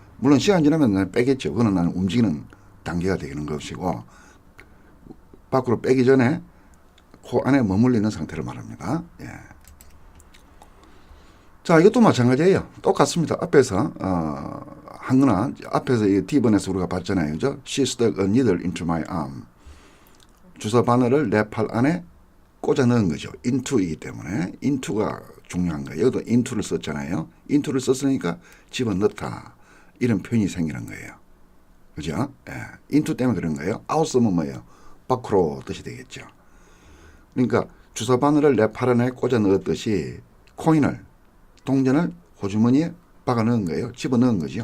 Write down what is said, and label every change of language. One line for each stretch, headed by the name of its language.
Korean: 물론 시간 지나면 빼겠죠. 그거는 나는 움직이는 단계가 되는 것이고, 밖으로 빼기 전에 코 안에 머물러 있는 상태를 말합니다. 예. 자, 이것도 마찬가지예요. 똑같습니다. 앞에서 한 거나 앞에서 이 D번에서 우리가 봤잖아요. 그죠?
English: She stuck a needle into my arm.
Korean: 주사 바늘을 내 팔 안에 꽂아 넣은 거죠. into이기 때문에 into가 중요한 거예요. 여기도 into를 썼잖아요. into를 썼으니까 집어넣다. 이런 표현이 생기는 거예요. 그죠? 예. into 때문에 그런 거예요. out 쓰면 뭐예요? 밖으로 뜻이 되겠죠. 그러니까 주사 바늘을 내 팔 안에 꽂아 넣었듯이 코인을, 동전을 호주머니에 박아 넣은 거예요. 집어 넣은 거죠.